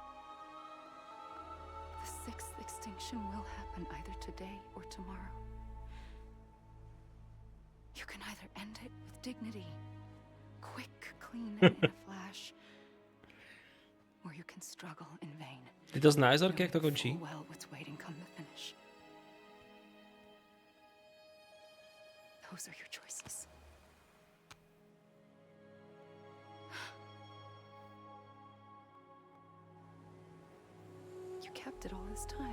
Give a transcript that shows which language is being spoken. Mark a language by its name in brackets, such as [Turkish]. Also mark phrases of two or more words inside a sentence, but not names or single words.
[English] The sixth extinction will happen either today or tomorrow. You can either end it with dignity, quick, clean, and in a flash, or you can struggle in vain. [Czech] Ty to znáš, Zorky, jak to končí? [English] Well, what's waiting come the finish. Those are your choices. You kept it all this time.